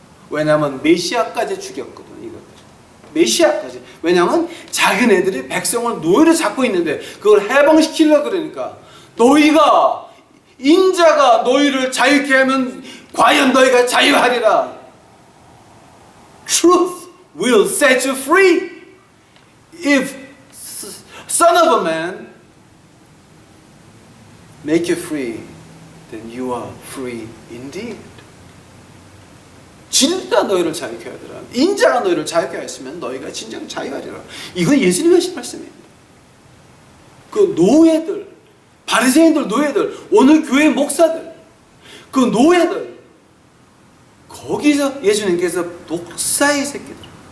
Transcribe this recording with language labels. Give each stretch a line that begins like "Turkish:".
Korean: 왜냐하면 메시아까지 죽였거든. 메시아까지. 왜냐하면 자기네들이 백성을 노예로 잡고 있는데 그걸 해방시키려고 그러니까 너희가 인자가 너희를 자유케 하면 과연 너희가 자유하리라.
English: Truth will set you free. If Son of a Man make you free, then you are free indeed.
Korean: 진짜 너희를 자유케 하더라. 인자가 너희를 자유케 하였으면 너희가 진정 자유하리라. 이건 예수님이 하신 말씀입니다. 그 노예들, 바리새인들 노예들, 오늘 교회 목사들, 그 노예들, 거기서 예수님께서 독사의 새끼들.